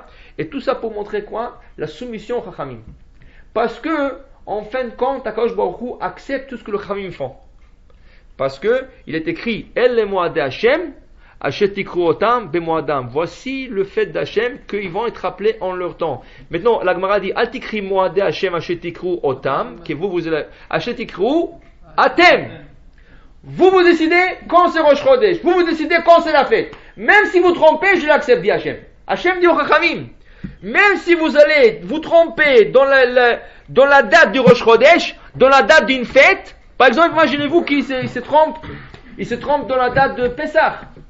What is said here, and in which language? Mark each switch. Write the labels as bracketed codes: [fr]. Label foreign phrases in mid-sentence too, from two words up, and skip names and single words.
[fr] Et tout ça pour montrer quoi? La soumission au Chachamim. Parce que en fin de compte, [he] הקדוש ברוך הוא [fr] accepte tout ce que le Chachamim font. Parce que il est écrit [he] אלה מועדי ה' אשר תקראו אתם במועדם. [fr] Voici le fait d'Hachem qu'ils vont être appelés en leur temps. Maintenant, la Gemara dit [he] אל תקרי מועדי ה' אשר תקראו אותם. [fr] Que vous allez [he] אשר תקראו אתם. [fr] Vous décidez quand c'est Rosh Chodesh. Vous décidez quand c'est la fête. Même si vous trompez, je l'accepte, dit Hachem. Hachem dit au Chachamim. Même si vous allez vous tromper dans la date du Rosh Chodesh, dans la date d'une fête, par exemple, imaginez-vous qu'il se trompe dans la date de Pessah.